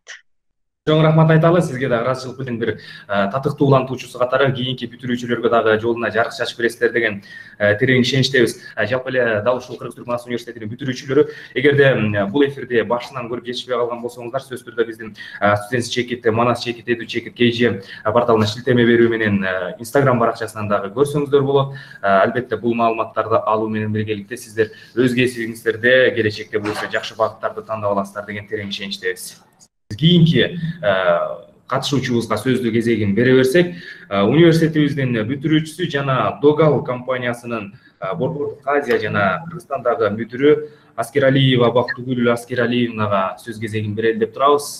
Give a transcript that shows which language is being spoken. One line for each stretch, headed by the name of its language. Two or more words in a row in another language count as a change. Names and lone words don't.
Kyrgyz: Чоң рахмат айталы, сизге дагы ыраазычылык менен бир татыктуу улантуучусу катары кийинки бүтүрүүчүлөргө дагы жолуна жарык чачып бересиздер деген терең ишеничтебиз. Жалпы эле дал ушул Кыргыз Түрк Манас университетинин бүтүрүүчүлөрү, эгерде бул эфирди башынан көрүп жетишпей калган болсоңуздар, сөзсүз түрдө биздин Students Check It, Манас Check It, Edu Check It KG порталына шилтеме берүү менен Instagram баракчасынан дагы көрсөңүздөр болот. Албетте бул маалыматтарды алуу менен биргеликте сиздер өз кесибиңиздерде келечекте буюрса жакшы багыттарды тандап аласыздар деген терең ишеничтебиз. Кийинки катышуучубузга сөздү кезегин бере берсек, университетибиздин бүтүрүүчүсү жана Догал компаниясынын Борбордук Азия жана Кыргызстандагы мүдүрү Аскералиева Бактыгүл Аскералиевнага сөз кезегин берели деп турабыз.